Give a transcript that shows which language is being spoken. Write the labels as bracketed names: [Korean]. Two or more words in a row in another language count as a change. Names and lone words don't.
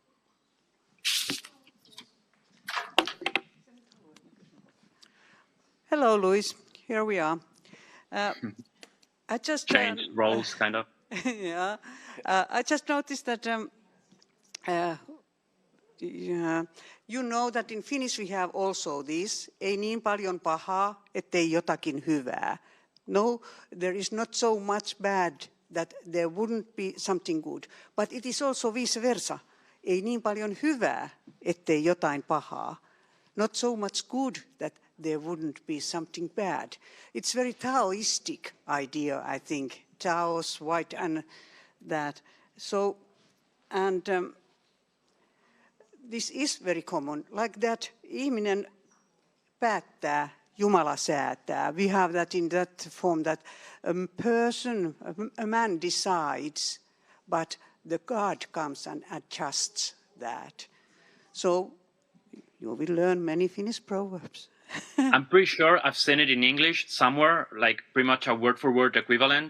[English] Hello, Luis. Here we are. I just changed roles, kind of. Yeah. I just noticed that you know that in Finnish we have also this, [Finnish] ei niin paljon pahaa, ettei jotakin hyvää. [English] No, there is not so much bad that there wouldn't be something good. But it is also vice versa. [Finnish] Ei niin paljon hyvää, ettei jotain pahaa. [English] Not so much good that there wouldn't be something bad. It's very Taoistic idea, I think. Tao's white and that. So, and this is very common. Like that, [Finnish] ihminen päättää, Jumala säätää. [English] We have that in that form that a man decides, but the God comes and adjusts that. So you will learn many Finnish proverbs. I'm pretty sure I've seen it in English somewhere, like pretty much a word-for-word equivalent.